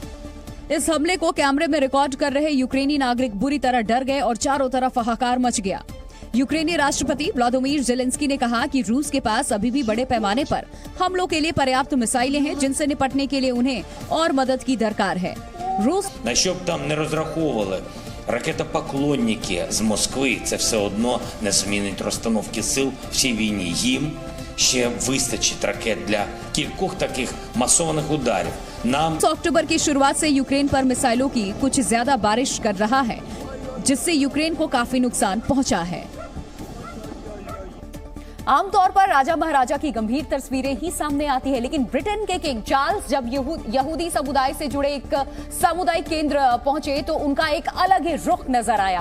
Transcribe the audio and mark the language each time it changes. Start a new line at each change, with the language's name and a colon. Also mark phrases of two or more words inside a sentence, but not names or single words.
Hindi: इस हमले को कैमरे में रिकॉर्ड कर रहे यूक्रेनी नागरिक बुरी तरह डर गए और चारों तरफ हाहाकार मच गया। यूक्रेनी राष्ट्रपति व्लादिमीर जेलेंस्की ने कहा कि रूस के पास अभी भी बड़े पैमाने पर हमलों के लिए पर्याप्त मिसाइलें हैं, जिनसे निपटने के लिए उन्हें और मदद की दरकार है। रूस
Ukrainian: на що б там не розраховували ракетопоклонники з Москви, це все одно не змінить розстановки сил в цій війні. Їм ще вистачить ракет для кількох таких масованих ударів. Нам
Hindi: अक्टूबर की शुरुआत से यूक्रेन पर मिसाइलों की कुछ ज्यादा बारिश कर रहा है, जिससे यूक्रेन को काफी नुकसान पहुंचा है। आमतौर पर राजा महाराजा की गंभीर तस्वीरें ही सामने आती है, लेकिन ब्रिटेन के किंग चार्ल्स जब यहूदी समुदाय से जुड़े एक सामुदायिक केंद्र पहुंचे तो उनका एक अलग ही रुख नजर आया।